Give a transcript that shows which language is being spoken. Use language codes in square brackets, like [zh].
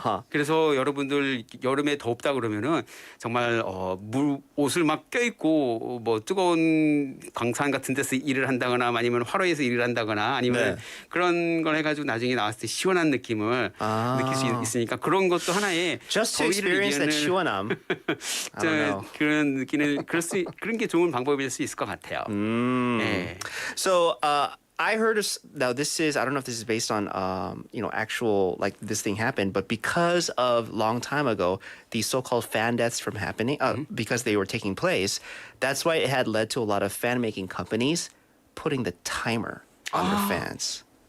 [ko] 그래서 여러분들 여름에 덥다 그러면은 정말 옷을 막 껴입고 뭐 뜨거운 광산 같은 데서 일을 한다거나 아니면 화로에서 일을 한다거나 아니면 그런 걸 해가지고 나중에 나왔을 때 시원한 느낌을 느낄 수 있으니까 그런 것도 하나의 [en] Just to experience that 시원함. [ko] 그런 느끼는 그런 게 좋은 방법일 수 있을 것 같아요. 네. [en] So I heard now this is I don't know if this is based on actual like this thing happened, but because of long time ago these so-called fan deaths from happening because they were taking place, that's why it had led to a lot of fan making companies putting the timer on their fans.